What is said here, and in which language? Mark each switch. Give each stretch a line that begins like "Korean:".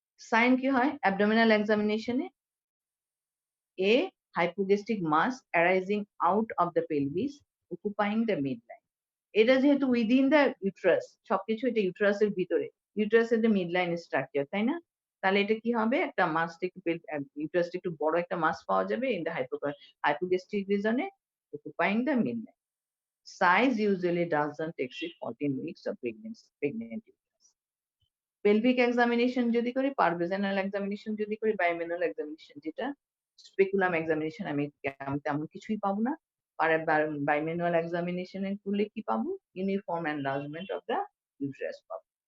English: sign
Bangla: কি হয়
English: Abdominal এক্সামিনেশনে? A hypogastric mass arising out of the pelvis occupying the midline.
Bangla: এটা যেহেতু
English: within the uterus,
Bangla: সবকিছু এটা ইউট্রাসের ভিতরে, ইউট্রাসের যে মিডলাইন স্ট্রাকচার, তাই না? তাহলে এটা কি হবে? একটা মাস ইউট্রাসটা একটু বড় একটা মাস পাওয়া যাবে
English: In the hypogastric রিজনে occupying the midline. Size usually doesn't exceed 14 weeks of pregnant uterus.
Bangla: Pelvic examination যদি করি, parvaginal examination যদি করি, bimanual examination যেটা speculum examination আমি তেমন কিছুই পাবো না। bimanual examination এ করলে কি পাবো?
English: Uniform enlargement of the uterus
Bangla: পাবো।